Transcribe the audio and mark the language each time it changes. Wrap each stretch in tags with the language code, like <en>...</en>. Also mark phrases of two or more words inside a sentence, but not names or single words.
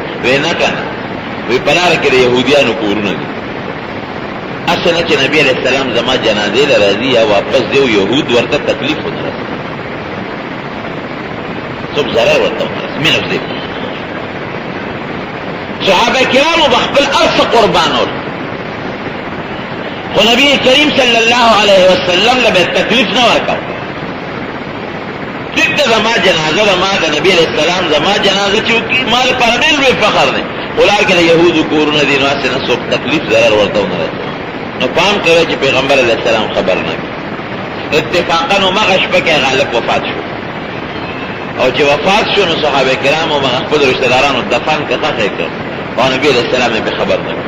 <ps>وی نه که نه، وی په لاره کې د یهودیانو کورونه دي، هسې نه چې نبي</ps> <ar>علیہ السلام</ar> <ps>زما جنازې له راځي یا واپس دی او یهود ورته تکلیف ونه رسي، څوک ضرر ورته ونه رسي، مینه دې. صحابه کرامو به خپل هر څه قربانول، خو نبی کریم</ps> <ar>صلی اللہ علیہ وسلم</ar> <ps>لبه تکلیف نه ورکاو. ټیک ده زما جنازه زما د نبی</ps> <ar>علیہ السلام</ar> <ps>زما جنازه چې وکړي ما لپاره ډېر لوی فخر دی، خو لار کې د یهودو کورونه دي، نو هسې نه څوک تکلیف ضرر ورته ونه رسوي. نو پام کوئ چې پیغمبر</ps> <ar>علیہ السلام</ar> <ps>خبر نه کړي. اتفاقا همغه شپه کې غالب وفات شو، او چې وفات شو نو صحابه کرامو هغه خپلو رشته دارانو دفن که ښخ یې کړ او نبي</ps> <ar>علیہ السلام</ar> <ps>یې بې خبر نه کړ.</ps>